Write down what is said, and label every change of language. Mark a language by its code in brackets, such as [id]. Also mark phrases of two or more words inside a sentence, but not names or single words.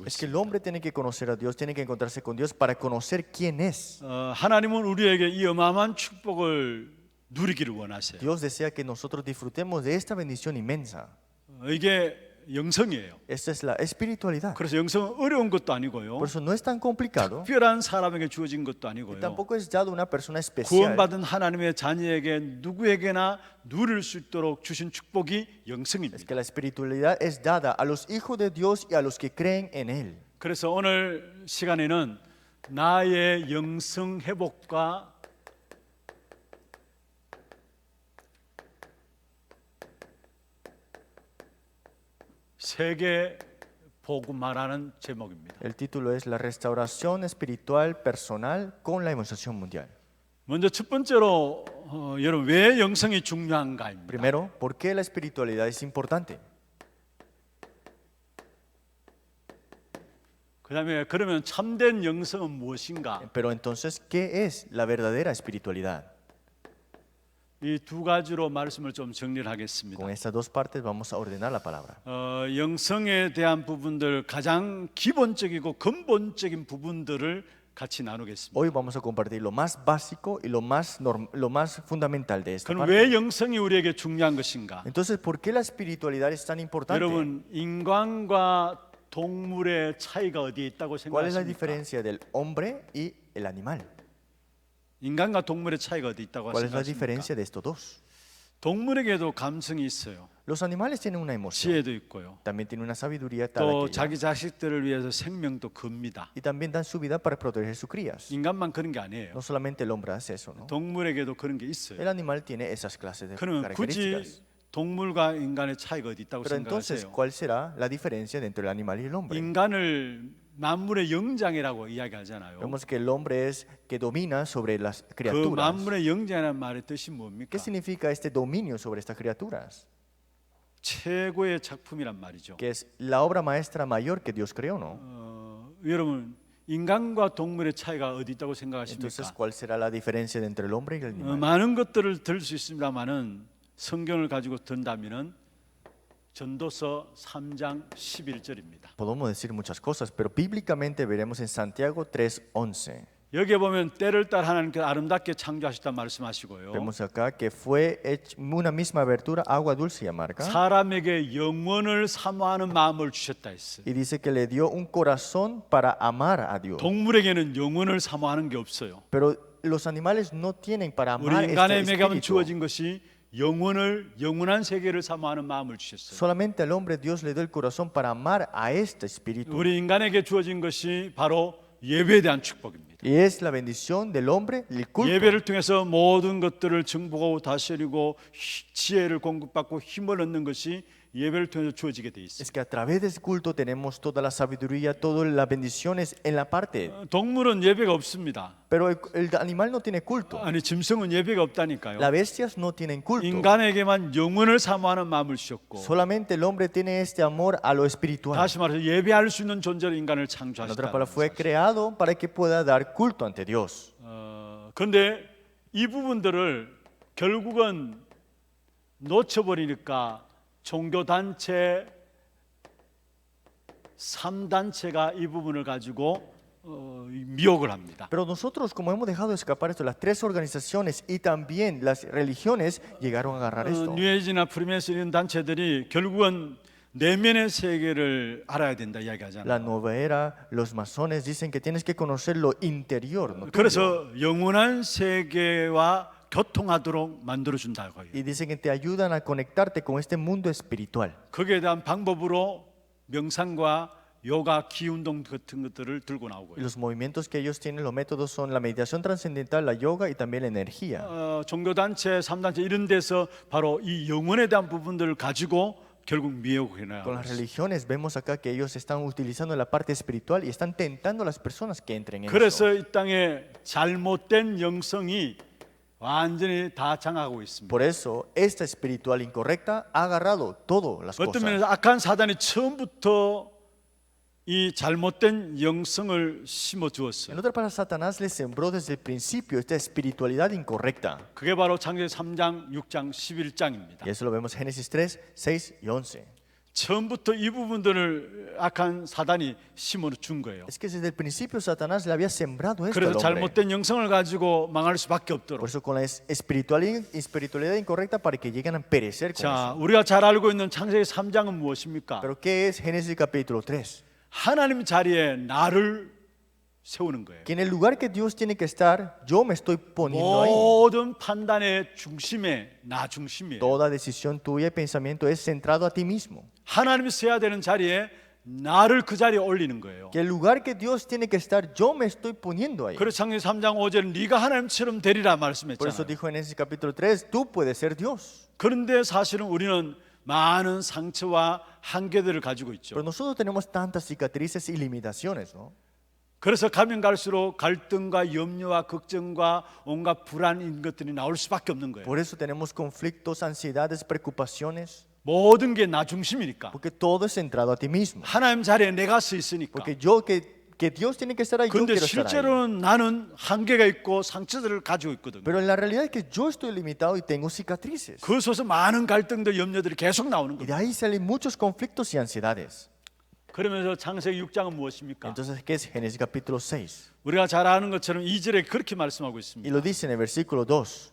[es] Es que [ko] 있습니다. [es] el hombre tiene que conocer a Dios, tiene que encontrarse con Dios para conocer quién es. [ko] 하나님은 우리에게 이 어마어마한 축복을 누리기를 원하세요. [es] Dios desea que nosotros disfrutemos de esta bendición inmensa. [ko] 이게 영성이에요. [es] Esta es la espiritualidad. [ko] 그래서 영성은 어려운 것도 아니고요. [es] Por eso no es tan complicado [ko] 특별한 사람에게 주어진 것도 [es] y [ko] 아니고요. [es] tampoco es dado a una persona especial. [ko] 구원받은 하나님의 자녀에게 누구에게나 누릴 수 있도록 주신 축복이 [es] Es [ko] 영성입니다. [es] que la espiritualidad es dada a los hijos de Dios y a los que creen en Él. [ko] 그래서 오늘 시간에는 나의 영성 회복과 세계 복음화라는 제목입니다. [es] El título es La restauración espiritual personal con la evangelización mundial. [ko] 먼저 첫 번째로 여러분 왜 영성이 중요한가입니다. [es] Primero, ¿por qué la espiritualidad es importante? [ko] 그다음에 그러면 참된 영성은 무엇인가? [es] Pero entonces, ¿qué es la verdadera espiritualidad? [ko] 이 두 가지로 말씀을 좀 정리를 하겠습니다. [es] Con estas dos partes vamos a ordenar la palabra. [ko] 영성에 대한 부분들 가장 기본적이고 근본적인 부분들을 같이 나누겠습니다. [es] Hoy vamos a compartir lo más básico y lo más fundamental de esta [ko] 그럼 [es] parte. [ko] 왜 영성이 우리에게 중요한 것인가? [es] Entonces, ¿por qué la espiritualidad es tan importante? [ko] 여러분 인간과 동물의 차이가 어디에 있다고 [es] ¿Cuál es la [ko] 생각하십니까? [es] diferencia del hombre y el animal? [ko] 인간과 동물의 차이가 어디 있다고 [es] ¿Cuál es la [ko] 생각하십니까? [es] diferencia de estos dos? [ko] 동물에게도 감성이 있어요. [es] Los animales tienen una emoción, [ko] 지혜도 있고요. [es] también tienen una sabiduría tal [ko] 또 [es] aquella, [ko] 자기 자식들을 위해서 생명도 겁니다. [es] y también dan su vida para proteger sus crías. [ko] 인간만 그런 게 아니에요. [es] No solamente el hombre hace eso, ¿no? [ko] 동물에게도 그런 게 있어요. [es] El animal tiene esas clases de [ko] 그러면 굳이 [es] características. [ko] 동물과 인간의 차이가 어디 있다고 [es] Pero entonces, [ko] 생각하세요? [es] ¿cuál será la diferencia entre el animal y el hombre? [ko] 인간을 만물의 영장이라고 이야기하잖아요. [es] Vemos que el hombre es que domina sobre las [ko] 그 [es] criaturas. [ko] 만물의 영장이라는 말의 뜻이 뭡니까? [es] ¿Qué significa este dominio sobre estas criaturas? [ko] 최고의 작품이란 말이죠. [es] Que es la obra maestra mayor que Dios creó, ¿no? [ko] 여러분 인간과 동물의 차이가 어디 있다고 [es] Entonces, [ko] 생각하십니까? [es] ¿cuál será la diferencia entre el hombre y el animal? [ko] 많은 것들을 들 수 있습니다만은 성경을 가지고 든다면은 전도서 3장 11절입니다. [es] Podemos decir muchas cosas, pero bíblicamente veremos en Santiago 3:11. [ko] 여기에 보면 때를 따라 하나님께서 아름답게 창조하셨다 말씀하시고요. [es] Vemos acá que fue una misma abertura, agua dulce y amarga. [ko] 사람에게 영원을 사모하는 마음을 주셨다 했어요. [es] Y dice que le dio un corazón para amar a Dios. [ko] 동물에게는 영원을 사모하는 게 없어요. [es] Pero los animales no tienen para amar [ko] 우리 [es] este [ko] 인간에게 [es] espíritu. [ko] 주어진 것이 영원한 세계를 사모하는 마음을 주셨어요. [es] Solamente al hombre Dios le dio el corazón para amar a este espíritu. [ko] 우리 인간에게 주어진 것이 바로 예배에 대한 축복입니다. [es] Y es la bendición del hombre, el culto. [ko] 예배를 통해서 모든 것들을 정복하고 다스리고 지혜를 공급받고 힘을 얻는 것이 예배를 통해서 주어지게 돼 있습니다. [es] Es que a través de ese culto tenemos toda la sabiduría, todas las bendiciones en la parte. [ko] 동물은 예배가 없습니다. [es] Pero el animal no tiene culto. [ko] 아니 짐승은 예배가 없다니까요. [es] Las bestias no tienen culto. [ko] 인간에게만 영혼을 사모하는 마음을 주셨고 [es] Solamente el hombre tiene este amor a lo espiritual. [ko] 다시 말해서 예배할 수 있는 존재로 인간을 [es] En otras [ko] 창조하셨다. [es] palabras, fue creado para que pueda dar culto ante Dios. [ko] 그런데 이 부분들을 결국은 놓쳐버리니까 종교단체 3단체가 이 부분을 가지고 미혹을 합니다. [es] Pero nosotros, como hemos dejado escapar esto, las tres organizaciones y también las religiones llegaron a agarrar esto. [ko] 뉴에이지나 프리메이슨 이런 단체들이 결국은 내면의 세계를 알아야 된다 이야기하잖아요. [es] La nueva era, los masones dicen que tienes que conocer lo interior, ¿no? [ko] 그래서 영원한 세계와 교통하도록 만들어준다고 해요. [es] Y dicen que te ayudan a conectarte con este mundo espiritual. [ko] 거기에 대한 방법으로 명상과 요가, 기운동 같은 것들을 들고 나오고요. [es] Y los movimientos que ellos tienen, los métodos son la meditación trascendental, la yoga y también la energía. [ko] 종교단체, 3단체 이런 데서 바로 이 영혼에 대한 부분들을 가지고 결국 미혹해 [es] Con [ko] 나가고 [es] las [ko] 있어요. [es] religiones vemos acá que ellos están utilizando la parte espiritual y están tentando a las personas que entren en eso. [ko] 그래서 이 땅에 잘못된 영성이 완전히 다 장악하고 있습니다. [es] Por eso, esta espiritual incorrecta ha agarrado todas las [ko] 어떤 [es] cosas. [ko] 면에서 악한 사단이 처음부터 이 잘못된 영성을 심어 [es] En [ko] 주었어요. [es] otras palabras, Satanás les sembró desde el principio esta espiritualidad incorrecta. [ko] 그게 바로 창세기 3장, 6장, 11장입니다. [es] Y eso lo vemos en Génesis 3, 6 y 11. [ko] 처음부터 이 부분들을 악한 사단이 심어 준 거예요. [es] Es que desde el principio Satanás le había sembrado esto al [ko] 그래서 [es] hombre. [ko] 잘못된 영성을 가지고 망할 수밖에 [es] Por [ko] 없도록. [es] eso con la espiritualidad incorrecta para que lleguen a perecer con [ko] 자, [es] eso. [ko] 우리가 잘 알고 있는 창세기 3장은 무엇입니까? [es] Pero ¿qué es Génesis capítulo 3? [ko] 하나님 자리에 나를 세우는 거예요. [es] Que en el lugar que Dios tiene que estar, yo me estoy poniendo ahí. [ko] 모든 판단의 중심에 나 중심이에요. [es] Toda decisión tuya y pensamiento es centrado a ti mismo. [ko] 하나님이 서야 되는 자리에 나를 그 자리에 올리는 거예요. [es] Que el lugar que Dios tiene que estar, yo me estoy poniendo ahí. [ko] 그래서 창세기 3장 5절은 네가 하나님처럼 되리라 [es] Por eso [ko] 말씀했잖아요. [es] dijo en Génesis capítulo 3, tú puedes ser Dios. [ko] 그런데 사실은 우리는 많은 상처와 한계들을 가지고 있죠. [es] Pero nosotros tenemos tantas cicatrices y limitaciones, ¿no? [ko] 그래서 가면 갈수록 갈등과 염려와 걱정과 온갖 불안인 것들이 나올 수밖에 없는 거예요. [es] Por eso tenemos conflictos, ansiedades, preocupaciones. [ko] 모든 게 나 중심이니까. [es] Porque todo es centrado a ti mismo. [ko] 하나님 자리에 내가 서 있으니까. [es] Porque yo, que Dios tiene que estar ahí, yo [ko] 그런데 [es] quiero estar ahí. [ko] 실제로는 나는 한계가 있고 상처들을 가지고 있거든요. [es] Pero en la realidad es que yo estoy limitado y tengo cicatrices. [ko] 그 속에서 많은 갈등들, 염려들이 계속 나오는 [es] Y [ko] 거예요. [es] de ahí salen muchos conflictos y ansiedades. [ko] 그러면서 창세기 6장은 무엇입니까? [es] Entonces, ¿qué es Génesis capítulo 6? [ko] 우리가 잘 아는 것처럼 2절에 그렇게 말씀하고 [es] Y [ko] 있습니다. [es] lo dice en el versículo 2.